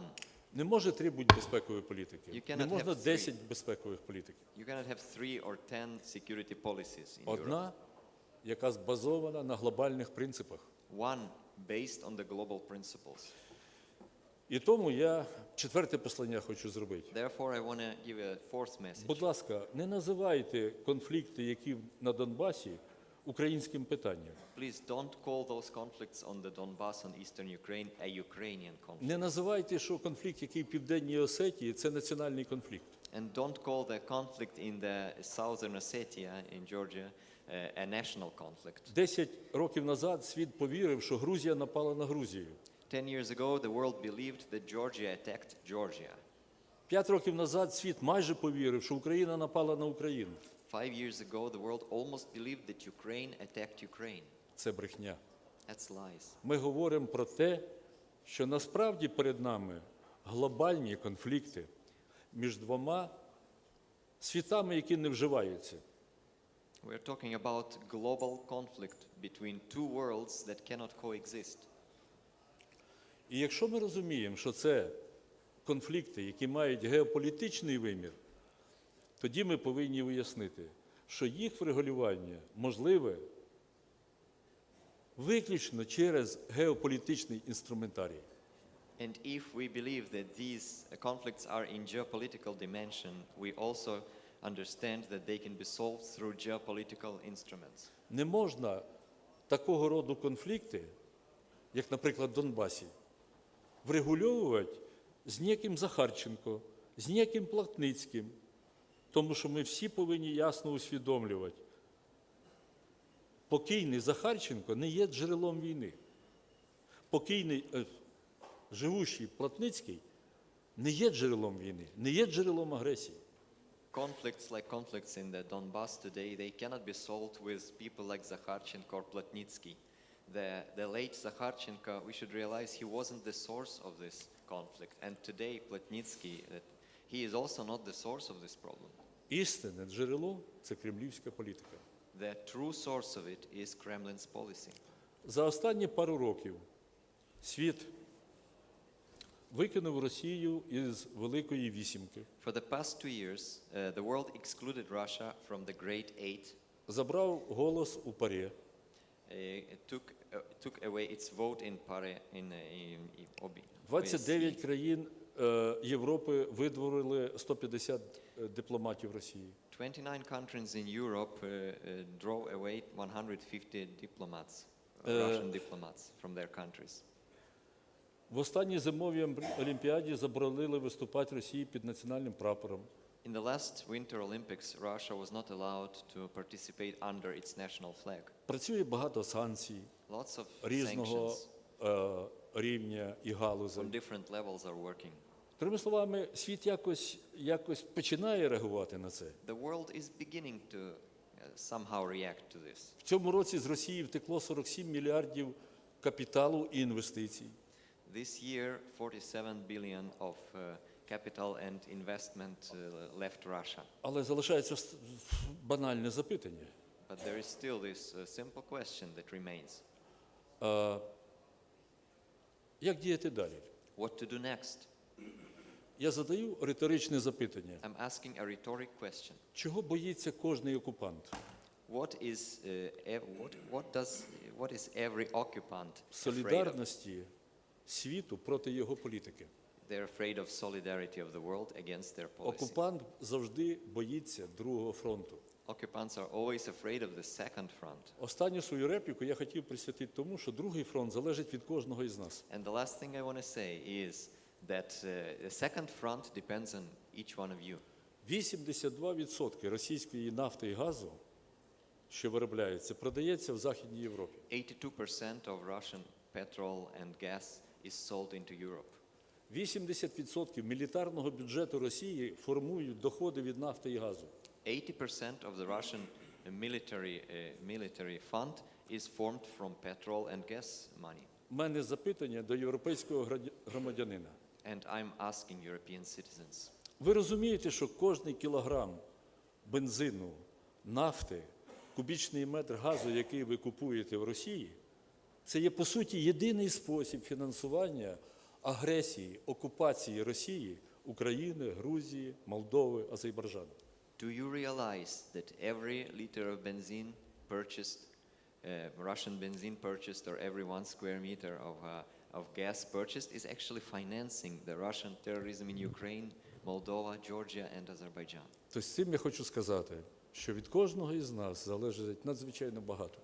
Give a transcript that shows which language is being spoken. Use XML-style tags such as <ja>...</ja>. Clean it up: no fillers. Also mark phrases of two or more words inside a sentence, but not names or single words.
<uk>Не може 3 бути безпекової політики.</uk> <en>You cannot</en> <uk>Не можна</uk> <en>have</en> <uk>10 безпекових політик.</uk> <en>You cannot have 3 or 10 security policies in Europe.</en> <uk>Одна, яка збазована на глобальних принципах.</uk> <en>One based on the global principles.</en> <uk>І тому я 4-те послання хочу зробити.</uk> <en>Therefore, I want to give a fourth message.</en> <uk>Будь ласка, не називайте конфлікти, які на Донбасі, українським питанням.</uk> <en>Please don't call those conflicts on the Donbass and eastern Ukraine a Ukrainian conflict.</en> <uk>Не називайте, що конфлікт, який в Південній Осетії, це національний конфлікт.</uk> <en>And don't call the conflict in the southern Ossetia in Georgia a national conflict.</en> <uk>10 років назад світ повірив, що Грузія напала на Грузію.</uk> <en>10 years ago, the world believed that Georgia attacked Georgia.</en> <uk>5 років назад світ майже повірив, що Україна напала на Україну.</uk> <en>5 years ago, the world almost believed that Ukraine attacked Ukraine.</en> <uk>Це брехня.</uk> <en>That's lies.</en> <uk>Ми говоримо про те, що насправді перед нами глобальні конфлікти між двома світами, які не вживаються.</uk> <en>We're talking about global conflict between two worlds that cannot coexist.</en> <uk>І якщо ми розуміємо, що це конфлікти, які мають геополітичний вимір, тоді ми повинні уяснити, що їх врегулювання можливе виключно через геополітичний інструментарій.</uk> <en>And if we believe that these conflicts are in geopolitical dimension, we also understand that they can be solved through geopolitical instruments.</en> <uk>Не можна такого роду конфлікти, як, наприклад, в Донбасі, врегульовувати з ніяким Захарченко, з ніяким Плотницьким, тому що ми всі повинні ясно усвідомлювати, покійний Захарченко не є джерелом війни. Покійний, живущий Плотницький не є джерелом війни, не є джерелом агресії.</uk> <en>Conflicts like conflicts in the Donbass today, they cannot be solved with people like Zakharchenko or Plotnitsky. The late Zakharchenko, we should realize he wasn't the source of this conflict. And today, Plotnitsky, he is also not the source of this problem.</en> <uk>Істинне джерело – це кремлівська політика.</uk> <en>The true source of it is Kremlin's policy.</en> <uk>За останні пару років світ викинув Росію із Великої Вісімки,</uk> <en>For the past 2 years, the world excluded Russia from the Great Eight.</en> <uk>забрав голос у ПАРЄ,</uk> <en>It took away its vote in PARE, in OBI.</en> <uk>29 країн Європи видворили 150 дипломатів Росії.</uk> <en>29 countries in Europe drove away 150 diplomats, Russian diplomats from their countries.</en> <uk>В останній зимовій олімпіаді заборонили виступати Росії під національним прапором.</uk> <en>In the last Winter Olympics, Russia was not allowed to participate under its national flag.</en> <uk>Працює багато санкцій</uk> <en>Lots of</en> <uk>різного</uk> <en>sanctions</en> <uk>рівня і галузей.</uk> <en>on different levels are working.</en> <uk>Другими словами, світ якось починає реагувати на це.</uk> <en>The world is beginning to somehow react to this.</en> <uk>В цьому році з Росії втекло 47 мільярдів капіталу і інвестицій.</uk> <en>This year, 47 billion of capital and investment left Russia.</en> <uk>Але залишається банальне запитання.</uk> <en>But there is still this simple question that remains.</en> <uk>Як діяти далі?</uk> <en>What to do next?</en> <uk>Я задаю риторичне запитання.</uk> <en>I'm asking a rhetoric question.</en> <uk>Чого боїться кожний окупант?</uk> <en>What is every occupant afraid of?</en> <uk>Солідарності світу проти його політики.</uk> <en>They're afraid of solidarity of the world against their policy.</en> <uk>Окупант завжди боїться другого фронту.</uk> <en>Occupants are always afraid of the second front.</en> <uk>Останню свою репліку я хотів присвятити тому, що другий фронт залежить від кожного із нас.</uk> <en>And the last thing I want to say is that the second front depends on each one of you.</en> <uk>82% російської нафти і газу, що виробляється, продається в Західній Європі.</uk> <en>82% of Russian petrol and gas is sold into Europe.</en> <uk>80% мілітарного бюджету Росії формують доходи від нафти і газу.</uk> <en>80% of the Russian military fund is formed from petrol and gas money.</en> <uk>У мене запитання до європейського громадянина.</uk> <en>And I'm asking European citizens.</en> <uk>Ви розумієте, що кожний кілограм бензину, нафти, кубічний метр газу, який ви купуєте в Росії, це є, по суті, єдиний спосіб фінансування агресії, окупації Росії, України, Грузії, Молдови, Азербайджану.</uk> <en>Do you realize that every liter of benzene purchased, Russian benzene purchased, or every 1 square meter of gas purchased is actually financing the Russian terrorism in Ukraine, Moldova, Georgia, and Azerbaijan?</en> <uk>Тобто з цим я хочу сказати, що від кожного із нас залежить надзвичайно багато.</uk>